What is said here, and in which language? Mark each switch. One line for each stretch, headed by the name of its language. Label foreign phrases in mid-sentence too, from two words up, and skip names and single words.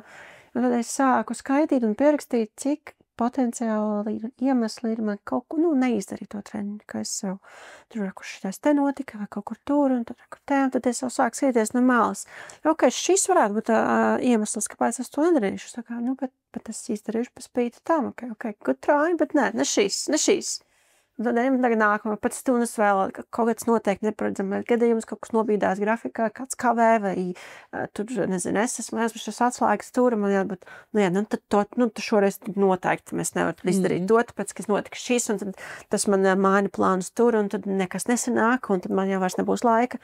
Latvian: Un tad es sāku skaitīt un pierakstīt, cik potenciāli iemesli ir man kaut ko, neizdarīt to treniņu, ka es sev tur, kur šitais te notika, vai kaut kur tur, un tad es jau sāku skatīties no malas. Ok, šis varētu būt iemesls, kāpēc es to nedarīšu. Tā kā, bet es izdarīšu pa spīti tam,
English: ok, good try,
Latvian: bet ne šīs. Un tad ejam tagad nākamā, pēc stundas vēl kaut kāds noteikti neparedzamais gadījums, kaut kas nobīdās grafikā, kāds kavē, vai tur, nezinu, es esmu šis atslēgas tur, man jābūt, tad šoreiz noteikti mēs nevaram izdarīt to, tāpēc, ka notika šis, un tad tas man maina plānus tur, un tad nekas nesanāk, un tad man jau vairs nebūs laika.